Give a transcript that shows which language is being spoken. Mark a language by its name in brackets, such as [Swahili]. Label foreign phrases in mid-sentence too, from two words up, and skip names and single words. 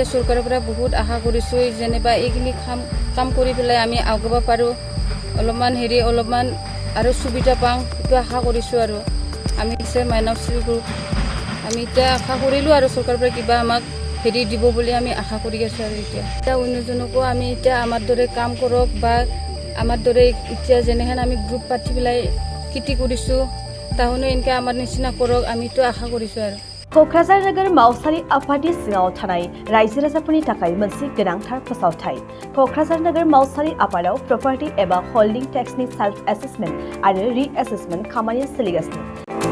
[Assamese] চৰকাৰৰ পৰা বহুত আশা কৰিছোঁ যেনিবা এইখিনি কাম কৰি পেলাই আমি আগুৱাব পাৰোঁ অলপমান আৰু সুবিধা পাওঁ সেইটো আশা কৰিছোঁ আৰু আমি মাইনৱশ্ৰী গ্ৰুপ আমি এতিয়া আশা কৰিলোঁ আৰু চৰকাৰৰ পৰা কিবা আমাক হেৰি দিব বুলি আমি আশা কৰি আছোঁ আৰু এতিয়া অন্যজনকো আমি এতিয়া আমাৰ দৰে কাম কৰক বা আমাৰ দৰে এতিয়া যেনেহেন আমি গ্ৰুপ পাতি পেলাই খেতি কৰিছোঁ তাহোনো এনেকৈ আমাৰ নিচিনা কৰক আমিতো আশা কৰিছোঁ আৰু [Bodo] क'क्राझार नोगोर मावसानि आफादनि सिङाव थानाय रायजो राजाफोरनि थाखाय मोनसे गोनांथार फोसावथाय क'क्राझार नोगोर मावसानि आफादाव प्रपार्टी एबा [English] holding tax self assessment [Bodo] आरो [English] re assessment [Bodo] खामानिया सोलिगासिनो